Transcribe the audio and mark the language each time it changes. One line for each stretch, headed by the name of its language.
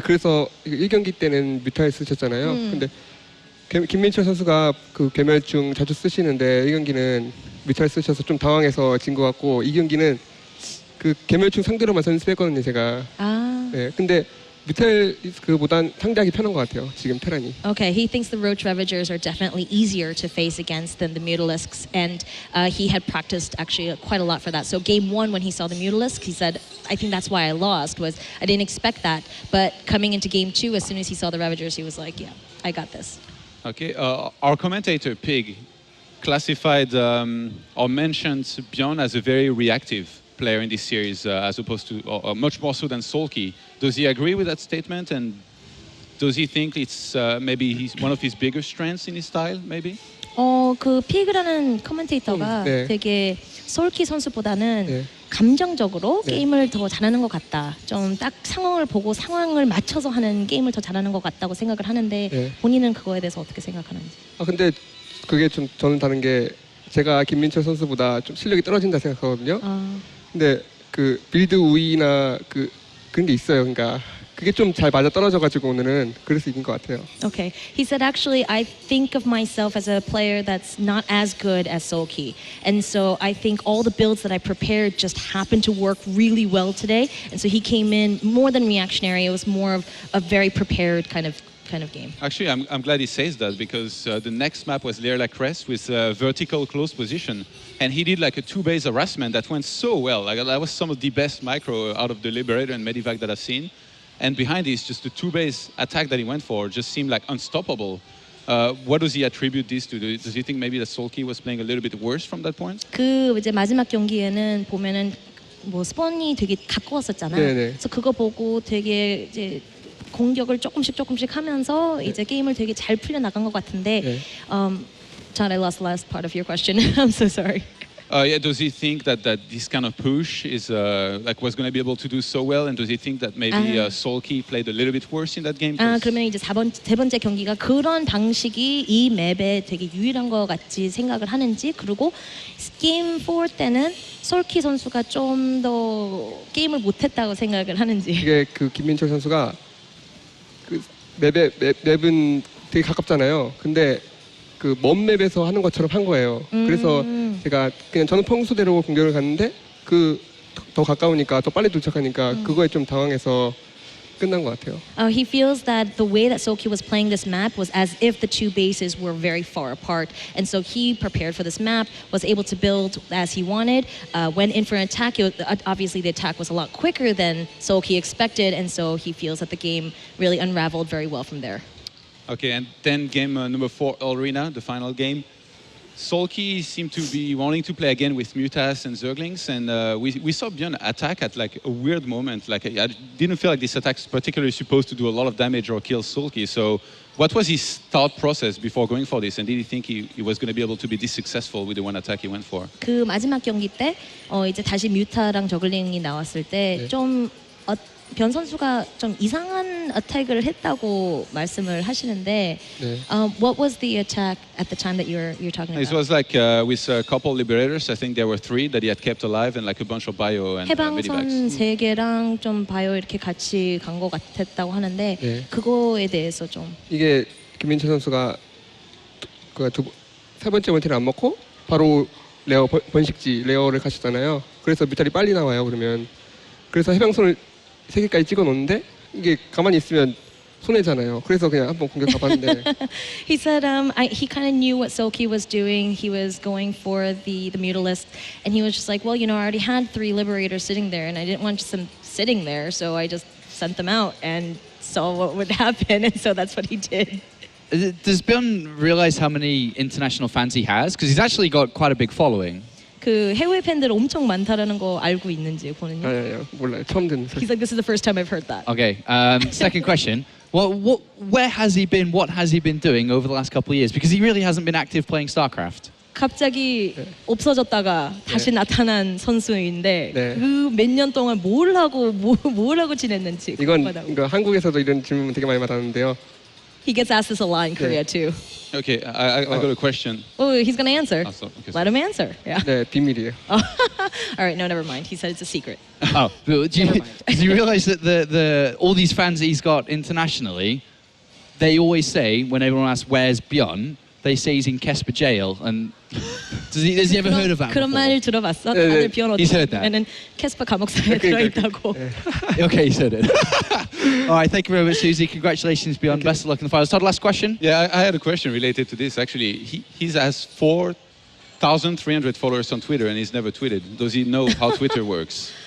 Korean: 그래서 1경기 때는 뮤탈 쓰셨잖아요. 근데 김민철 선수가 그 괴멸중 자주 쓰시는데 1경기는 뮤탈 쓰셔서 좀 당황해서 진 것 같고 2경기는 그 괴멸충 상대로만 연습했거든요, 제가. 네. 근데 뮤탈 그보단 상대하기 편한 것 같아요. 지금 테란이.
English: Okay, he thinks the Roach Ravagers are definitely easier to face against than the Mutalisks, and he had practiced actually quite a lot for that. So game 1, when he saw the Mutalisks, he said, I think that's why I lost, was I didn't expect that. But coming into game 2, as soon as he saw the Ravagers, he was like, yeah, I got this. Okay, our commentator, Pig, classified or mentioned Byun as a very reactive player in this series as opposed to much more so than Soulkey. Does he agree with that statement, and does he think it's maybe one of his bigger strengths in his style, maybe?
Korean: 그 피그라는 커멘테이터가 네. 되게 솔키 선수보다는 네. 감정적으로 네. 게임을 더 잘하는 것 같다. 좀 딱 상황을 보고 상황을 맞춰서 하는 게임을 더 잘하는 것 같다고 생각을 하는데 네. 본인은 그거에 대해서 어떻게 생각하는지. 근데 그게 좀 저는 다른 게 제가 김민철 선수보다 좀 실력이 떨어진다 생각하거든요. 근데 그 빌드 우위나 그런 게 있어요. 그러니까 그게 좀 잘 맞아 떨어져가지고 오늘은 그래서 이긴 것 같아요.
English: Okay, he said actually I think of myself as a player that's not as good as Soulkey, and so I think all the builds that I prepared just happened to work really well today, and so he came in more than reactionary. It was more of a very prepared kind of kind of game. Actually, I'm glad he says that because the next map was Lear La Crest with vertical close position. And he did like a 2-base harassment that went so well. Like, that was some of the best micro out of the Liberator and Medivac that I've seen. And behind this, just the 2-base attack that he went for just seemed like unstoppable. What does he attribute this to? Does he think maybe that Soulkey was playing a little bit worse from that point?
Korean: 그 이제 마지막 경기에는 보면은 뭐 스폰이 되게 가까웠었잖아. 네네. 그래서 그거 보고 되게 이제 공격을 조금씩 하면서 이제 게임을 되게 잘 풀려 나간 것 같은데. 네.
English: John, I lost the last part of your question. I'm so sorry. Yeah, does he think that this kind of push is was going to be able to do so well? And does he think that maybe Soulkey played a little bit worse in that game?
Korean: 그러면 이제 세 번째 경기가 그런 방식이 이 맵에 되게 유일한 것 같이 생각을 하는지, 그리고 게임 4 때는 솔키 선수가 좀 더 게임을 못했다고 생각을 하는지. 이게 그 김민철 선수가 그 맵은 되게 가깝잖아요. 근데 그 먼 맵에서 하는 것처럼 한 거예요. 그래서 제가 그냥 저는 평소대로 공격을 갔는데 그 더 가까우니까 더 빨리 도착하니까 그거에 좀 당황해서 끝난 것 같아요.
English: He feels that the way that Soulkey was playing this map was as if the two bases were very far apart, and so he prepared for this map, was able to build as he wanted. Went in for an attack. Obviously, the attack was a lot quicker than Soulkey expected, and so he feels that the game really unraveled very well from there. Okay, and then game number 4, Arena, the final game. Soulkey seemed to be wanting to play again with Mutas and Zerglings, and we saw Byun attack at like a weird moment. Like I didn't feel like this attack is particularly supposed to do a lot of damage or kill Soulkey. So what was his thought process before going for this? And did he think he was going to be able to be this successful with the one attack he went for?
Korean: 그 마지막 경기 때 이제 다시 뮤타랑 저글링이 나왔을 때 좀 변 선수가 좀 이상한 어택을 했다고 말씀을 하시는데, 네.
English: what was the attack at the time that you're talking about? It was like with a couple liberators. I think there were 3 that he had kept alive, and like a bunch of bio and
Korean: 해방선
English: medivacs.
Korean: 3개랑 좀 바이오 이렇게 같이 간 것 같았다고 하는데, 네. 그거에 대해서 좀. 이게 김민철 선수가 세 번째 원티를 안 먹고 바로 레어 번식지 레어를 가셨잖아요. 그래서 뮤탈이 빨리 나와요. 그러면 그래서 해방선을 3개까지 찍어 놓는데 이게 가만히 있으면 손해잖아요. 그래서 그냥 한번 공격 가봤는데.
English: He said he kind of knew what Soulkey was doing. He was going for the Mutalist, and he was just like, well, you know, I already had 3 Liberators sitting there, and I didn't want just them sitting there, so I just sent them out and saw what would happen, and so that's what he did. Does Byun realize how many international fans he has? Because he's actually got quite a big following.
Korean: 그 해외 팬들 엄청 많다라는 거 알고 있는지 보는요? 아니요, 몰라요. 처음 듣는 소리.
English: He's like, this is the first time I've heard that. Okay. Second question. Where has he been? What has he been doing over the last couple of years? Because he really hasn't been active playing StarCraft.
Korean: 갑자기 없어졌다가 다시 나타난 선수인데 네. 그 몇 년 동안 뭘 하고 지냈는지. 이건 궁금하다고. 그러니까 한국에서도 이런 질문 되게 많이 받았는데요.
English: He gets asked this a lot in Korea too. Okay, I got a question. Oh, he's gonna answer. Okay, Let him answer. Yeah.
Korean: 네, 비밀이에요.
English: All right, no, never mind. He said it's a secret. Oh, but does he realize that all these fans that he's got internationally, they always say when everyone asks where's Byun, they say he's in Kesper jail. And has he ever heard of that
Korean: 그런
English: before?
Korean: 말 들어봤어? 네, 다들 비언
English: He said that.
Korean: 어디면은 캐스퍼 감옥사에 들어있다고.
English: Okay, he said it. All right, thank you very much, Susie. Congratulations, Byun. Best of luck in the finals. Todd, last question. Yeah, I had a question related to this. Actually, he has 4,300 followers on Twitter, and he's never tweeted. Does he know how Twitter works?